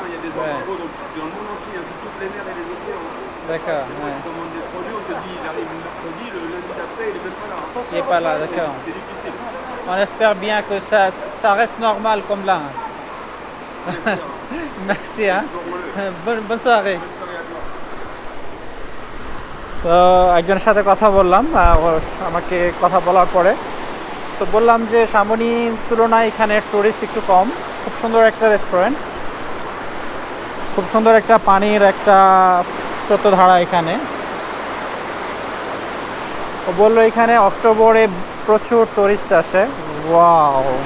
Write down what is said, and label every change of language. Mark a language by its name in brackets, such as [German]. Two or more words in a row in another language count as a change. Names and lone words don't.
[French] Il y a des embargos dans le monde entier, hein, sur toutes les mers et les océans. D'accord. Des fois, tu commandes des produits, on te dit il arrive le mercredi, le lundi d'après, il est même pas là. Hein. Il n'est pas là, d'accord. C'est difficile. On espère bien que ça reste normal comme là. J'espère, hein. Merci. Hein. Explore-le. Bonne soirée. Bonne soirée à toi. [Bangla] তো একজনের সাথে কথা বললাম ওর আমাকে কথা বলার পরে তো বললাম যে সামনি তুলনায় এখানে টুরিস্ট একটু কম খুব সুন্দর একটা রেস্টুরেন্ট খুব সুন্দর একটা পানির একটা স্রোতধারা এখানে ও বললো এখানে অক্টোবরে প্রচুর টুরিস্ট আসে ওয়াও